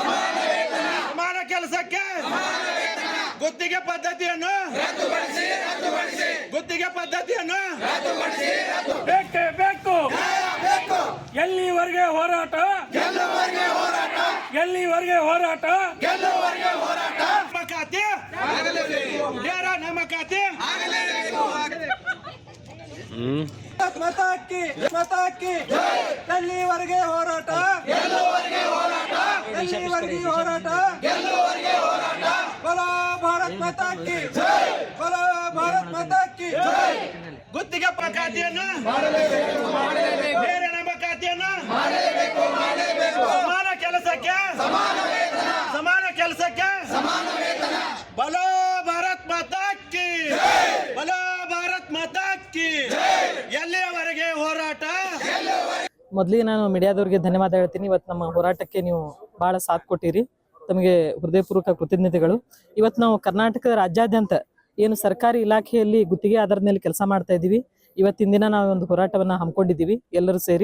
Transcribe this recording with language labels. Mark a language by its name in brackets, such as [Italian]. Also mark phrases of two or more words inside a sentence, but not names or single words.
[Kannada] ಗುತ್ತಿಗೆ ಪದ್ಧತಿಯನ್ನು ಬೇಕೇ ಬೇಕು ಎಲ್ಲಿವರೆಗೆ ಹೋರಾಟ ನಮ್ಮ ಖಾತೆ ಎಲ್ಲಿವರೆಗೆ ಹೋರಾಟ [Hindi] बोलो भारत माता की बोलो भारत माता की [Kannada] ಗುತ್ತಿಗೆ ಖಾತೆಯನ್ನು ಬೇರೆ ನಮ್ಮ ಖಾತೆಯನ್ನು ಸಮಾನ ಕೆಲಸಕ್ಕೆ [Hindi] बोलो भारत माता की बोलो भारत माता की [Kannada] ಎಲ್ಲಿಯವರೆಗೆ ಹೋರಾಟ ಮೊದಲಿಗೆ ನಾನು ಮೀಡಿಯಾದವರಿಗೆ ಧನ್ಯವಾದ ಹೇಳ್ತೀನಿ. ಇವತ್ತು ನಮ್ಮ ಹೋರಾಟಕ್ಕೆ ನೀವು ಬಹಳ ಸಾಥ್ ಕೊಟ್ಟಿರಿ, ತಮಗೆ ಹೃದಯಪೂರ್ವಕ ಕೃತಜ್ಞತೆಗಳು. ಇವತ್ತು ನಾವು ಕರ್ನಾಟಕದ ರಾಜ್ಯಾದ್ಯಂತ ಏನು ಸರ್ಕಾರಿ ಇಲಾಖೆಯಲ್ಲಿ ಗುತ್ತಿಗೆ ಆಧಾರದ ಮೇಲೆ ಕೆಲಸ ಮಾಡ್ತಾ ಇದ್ದೀವಿ. ಇವತ್ತಿನ ದಿನ ನಾವು ಒಂದು ಹೋರಾಟವನ್ನ ಹಮ್ಮಿಕೊಂಡಿದ್ದೀವಿ ಎಲ್ಲರೂ ಸೇರಿ.